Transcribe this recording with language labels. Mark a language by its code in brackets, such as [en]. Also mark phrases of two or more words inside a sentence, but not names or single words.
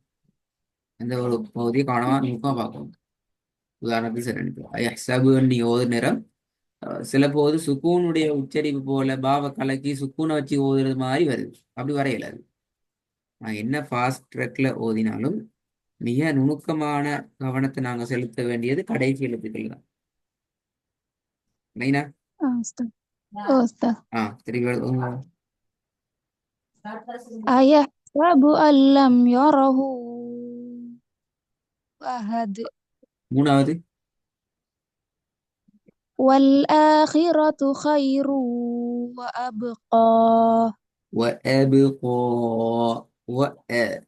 [ta] அந்த ஒரு பகுதியை கவனமா நுட்பமா பார்க்கணும். உதாரணத்துக்கு சரி, ஐயஹ்சபு நீங்க ஓதுற நேரம் சில போது சுக்கூனுடைய உச்சரிப்பு போல பாவ கலக்கி சுக்கூனை வச்சு ஓதுறது மாதிரி வருது. அப்படி வரையலாது. நான் என்ன [en] fast track [ta] ஓதினாலும் மிக நுணுக்கமான கவனத்தை நாங்க செலுத்த வேண்டியது கடைசி எழுத்துக்கள் தான். மெயினா [ar] أستاذ. أستاذ. [ta] திருப்பி எழுதுங்க. [ar] أيحسب أن لم يره أحد. [ta] மூணாவது [ar] والآخرة خير وأبقى. وأبقى وأ